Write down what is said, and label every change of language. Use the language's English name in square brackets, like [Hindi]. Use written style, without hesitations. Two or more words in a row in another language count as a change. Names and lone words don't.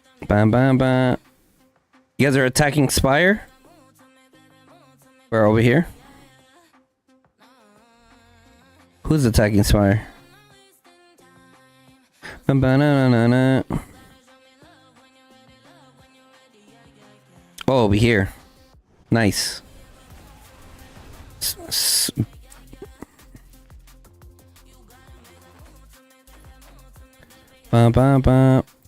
[English] bam, bam, bam. You guys are attacking Spire? We're over here. Who's attacking Spire? Ba-ba-na-na-na-na. Oh, over here. Nice. Ba-ba-ba.